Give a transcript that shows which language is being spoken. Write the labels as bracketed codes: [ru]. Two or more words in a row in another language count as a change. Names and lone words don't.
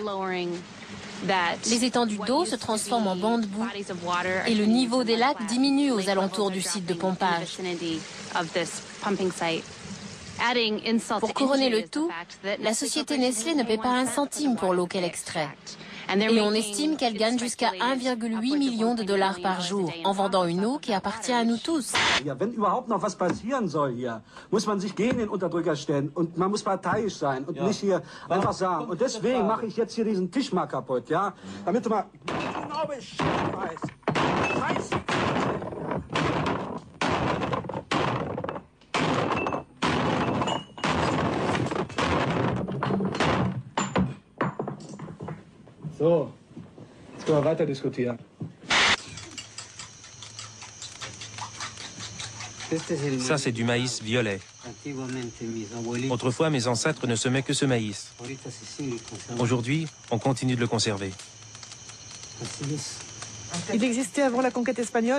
[fr] Les étendues d'eau se transforment en bancs de boue et le niveau des lacs diminue aux alentours du site de pompage. Pour couronner le tout, la société Nestlé ne paie pas un centime pour l'eau qu'elle extrait. Et on estime qu'elle gagne jusqu'à 1,8 million de dollars par jour en vendant une eau qui appartient à nous tous. [de] Wenn überhaupt noch was passieren soll hier, muss man sich gegen den Unterdrücker stellen und man muss parteiisch sein und nicht hier einfach sagen. Und deswegen mache ich jetzt hier diesen Tisch mal kaputt, ja? Damit du mal genau Bescheid weißt. Scheiße! So, jetzt können wir weiter diskutieren. [fr] Ça, c'est du maïs violet. Autrefois, mes ancêtres ne semaient que ce maïs. Aujourd'hui, on continue de le conserver. Il existait avant la conquête espagnole?